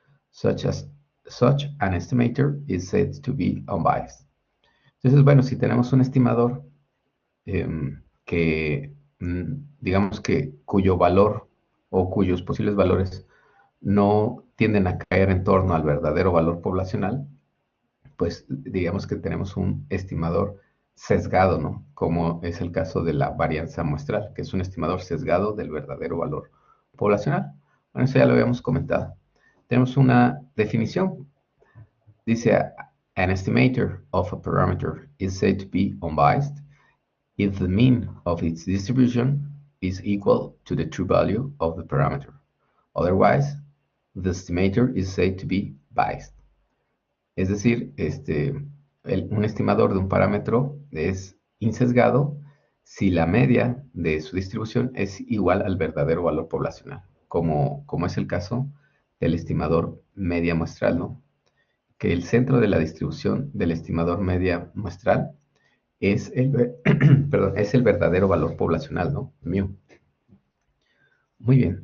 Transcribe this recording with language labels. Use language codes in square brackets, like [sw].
[en] Such an estimator is said to be unbiased. [es] Entonces, bueno, si tenemos un estimador que, digamos que cuyo valor o cuyos posibles valores no tienden a caer en torno al verdadero valor poblacional, pues digamos que tenemos un estimador sesgado, ¿no? Como es el caso de la varianza muestral, que es un estimador sesgado del verdadero valor poblacional. Bueno, eso ya lo habíamos comentado. Tenemos una definición. Dice, [en] an estimator of a parameter is said to be unbiased if the mean of its distribution is equal to the true value of the parameter. Otherwise, the estimator is said to be biased. [es] Es decir, un estimador de un parámetro es insesgado si la media de su distribución es igual al verdadero valor poblacional, como es el caso del estimador media muestral, ¿no? Que el centro de la distribución del estimador media muestral perdón, es el verdadero valor poblacional, ¿no? Mu. Muy bien.